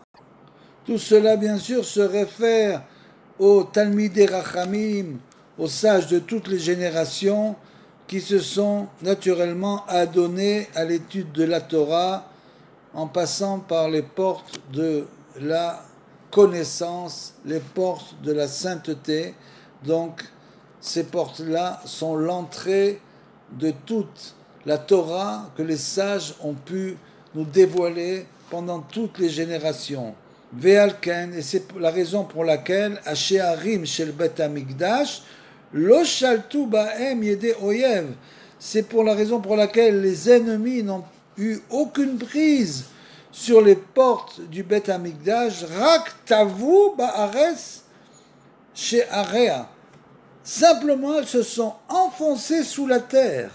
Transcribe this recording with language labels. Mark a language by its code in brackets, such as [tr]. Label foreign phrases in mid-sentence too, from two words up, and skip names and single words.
[fr] Tout cela bien sûr se réfère aux [he] תלמידי חכמים, [fr] aux sages de toutes les générations, qui se sont naturellement adonnés à l'étude de la Torah, en passant par les portes de la connaissance, les portes de la sainteté. Donc, ces portes-là sont l'entrée de toute la Torah que les sages ont pu nous dévoiler pendant toutes les générations. Ve'alken, et c'est la raison pour laquelle, [he] השערים של בית המקדש לא שלטו בהם ידי אויב. [fr] C'est pour la raison pour laquelle les ennemis n'ont eu aucune prise sur les portes du Bet Hamikdash. [he] רק טבעו בארץ שעריה. [fr] Simplement, elles se sont enfoncées sous la terre.